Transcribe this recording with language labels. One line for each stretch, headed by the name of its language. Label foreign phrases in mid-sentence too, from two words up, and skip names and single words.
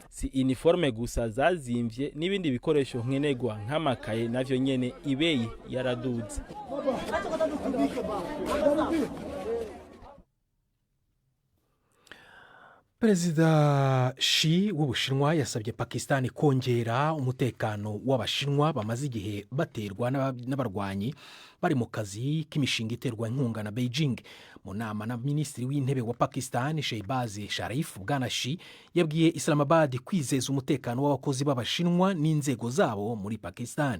Rundi: Si uniforme gusa zazimvye n'ibindi bikoresho nkenerwa nk'amakaye navyo nyene ibeyi yaraduze.
Kinyarwanda: Perezida Xi w'Ubushinwa yasabye Pakistan kongera umutekano w'Abashinwa bamaze igihe baterwa n'abarwanyi bari mu kazi k'imishinga iterwa inkunga na Beijing. Mu nama na Minisitiri w'Intebe wa Pakistan Shehbaz Sharif, Bwana Xi yabwiye Islamabad kwizeza umutekano w'abakozi b'Abashinwa n'inzego zabo muri Pakistan.